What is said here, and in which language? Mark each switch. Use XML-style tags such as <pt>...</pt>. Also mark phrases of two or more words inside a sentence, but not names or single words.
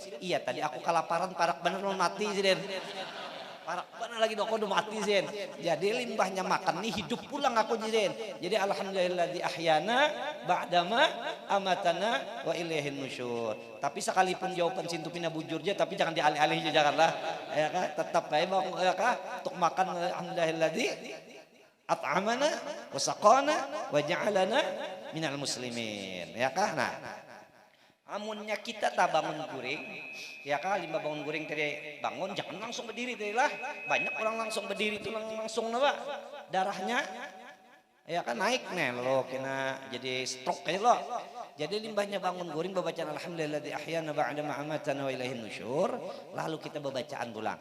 <bjn>Iya tadi aku kelaparan parak bener mau mati sidin. Parak bener lagi dong udah mati sidin. Jadi limbahnya makan nih hidup pulang aku sidin. Jadi</bjn> <ar>الحمد لله الذي أحيانا بعد ما أماتنا وإليه النشور.</ar> <bjn>Tapi sekalipun jawaban sintu pina bujurnya tapi jangan dialih-alih janganlah. Ya kan tetap baik bang ya kan untuk makan</bjn> <ar>الحمد لله الذي أطعمنا وسقانا وجعلنا من المسلمين.</ar> <bjn>Ya kan? Nah, amunnya kita tak bangun guring, ya kan limba bangun guring tadi bangun jangan langsung berdiri tadi lah. Banyak orang langsung berdiri itu langsung napa darahnya ya kan naik nih lo kena jadi stroke kayak lo. Jadi limbahnya bangun guring bacaan</bjn> <ar>الحمد لله الذي أحيانا بعد ما أماتنا وإليه النشور,</ar> <bjn>lalu kita bacaan pulang.</bjn>